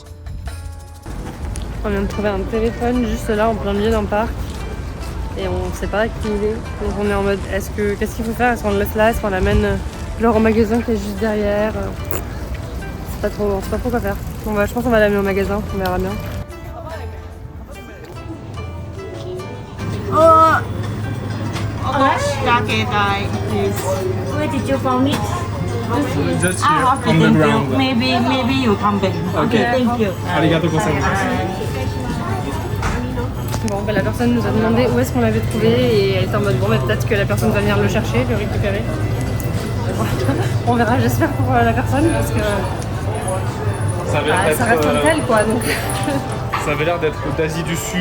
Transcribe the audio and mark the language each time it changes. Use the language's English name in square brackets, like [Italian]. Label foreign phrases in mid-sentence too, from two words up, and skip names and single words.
[French] On vient de trouver un téléphone juste là en plein milieu d'un parc et on sait pas qui il est. Donc on est en mode qu'est-ce qu'il faut faire? Est-ce qu'on le laisse là? Est-ce qu'on l'amène genre au magasin qui est juste derrière? On sait pas trop quoi faire. Je pense qu'on va l'amener au magasin, on verra bien. [English] Where did you find it? Just Ah, okay, thank you. Maybe you come back. Okay. Thank you. [Japanese] ありがとうございます. [French] Bon, la personne nous a demandé où est-ce qu'on l'avait trouvé et elle était en mode peut-être que la personne va venir le chercher, le récupérer. On verra, j'espère pour la personne parce que Ça avait l'air ça reste un tel quoi. Donc ça avait l'air d'être d'Asie du Sud.